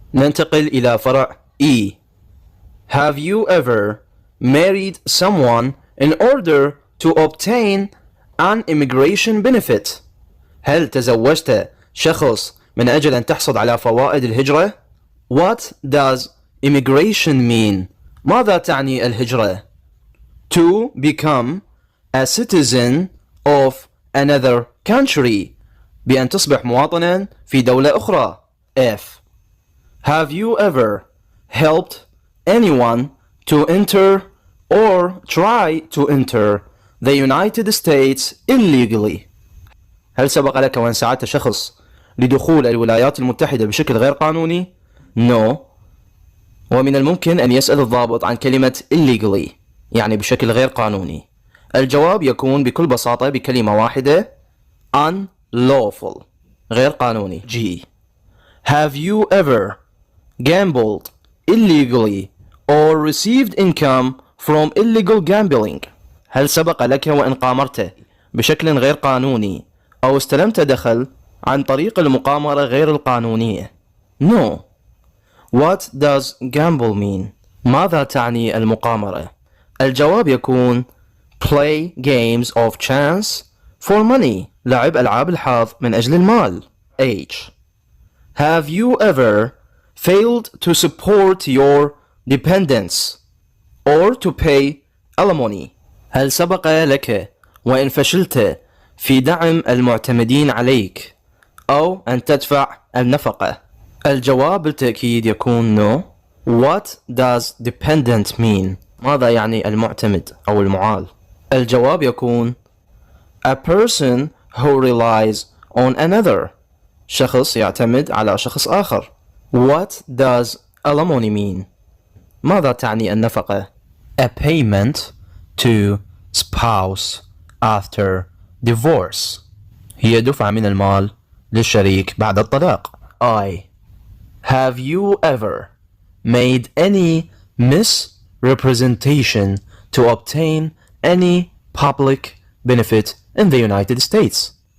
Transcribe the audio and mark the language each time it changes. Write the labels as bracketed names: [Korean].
[Arabic] ننتقل إلى فرع E. [English] Have you ever married someone in order to obtain an immigration benefit؟ [Arabic] هل تزوجت شخص من أجل أن تحصل على فوائد الهجرة؟ [English] What does immigration mean؟ [Arabic] ماذا تعني الهجرة؟ [English] To become a citizen of another country، [Arabic] بأن تصبح مواطنا في دولة أخرى. [English] F have you ever helped anyone to enter or try to enter the United States illegally؟ [Arabic] هل سبق لك وأن ساعدت شخص لدخول الولايات المتحدة بشكل غير قانوني؟ [English] No. [Arabic] ومن الممكن أن يسأل الضابط عن كلمة illegally، يعني بشكل غير قانوني. الجواب يكون بكل بساطة بكلمة واحدة unlawful، غير قانوني. [English] G have you ever gambled illegally or received income from illegal gambling؟ [Arabic] هل سبق لك وأن قامرت بشكل غير قانوني أو استلمت دخل عن طريق المقامرة غير القانونية؟ No. [English] What does gamble mean؟ [Arabic] ماذا تعني المقامرة؟ الجواب يكون [English] play games of chance For money. [Arabic] لعب ألعاب الحظ من أجل المال. [English] H. Have you ever failed to support your dependents or to pay alimony? [Arabic] هل سبق لك وإن فشلت في دعم المعتمدين عليك أو أن تدفع النفقة؟ الجواب بالتأكيد يكون no. [English] What does dependent mean? [Arabic] ماذا يعني المعتمد أو المعال؟ الجواب يكون [English] a person who relies on another. [Arabic] شخص يعتمد على شخص آخر. [English] What does alimony mean? [Arabic] ماذا تعني النفقة؟ [English] A payment to spouse after divorce. [Arabic] هي دفعة من المال للشريك بعد الطلاق. [English] I. Have you ever made any misrepresentation to obtain any public benefit in the United States?